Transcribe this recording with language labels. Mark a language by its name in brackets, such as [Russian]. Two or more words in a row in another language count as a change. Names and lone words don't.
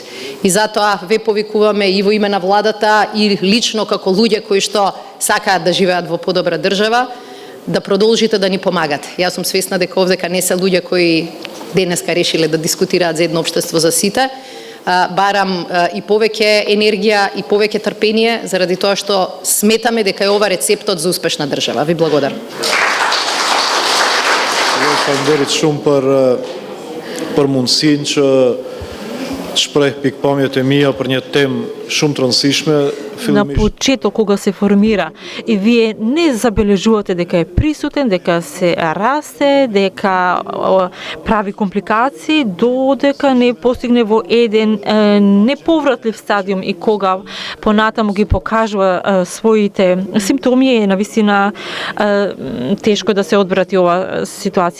[Macedonian] И затоа ве повикуваме и во име на владата и лично како луѓе кои што сакаат да живеат во подобра држава, да продолжите да ни помагате. Јас сум свесна дека овдека не се луѓе кои денеска решиле да дискутираат за едно општество за сите. Барам и повеќе енергија и повеќе трпение, заради тоа што сметаме дека е ова рецептот за успешна држава. Ви благодарам. [Albanian] Faleminderit shumë për mundësinë që shpreh pikpamjet e mia për një temë shumë të rëndësishme. [Macedonian] На почеток кога се формира и вие не забележувате дека е присутен, дека се расте, дека прави компликации, додека не постигне во еден неповратлив стадиум и кога понатаму ги покажува своите симптоми, е навистина тешко да се одбрати ова ситуација.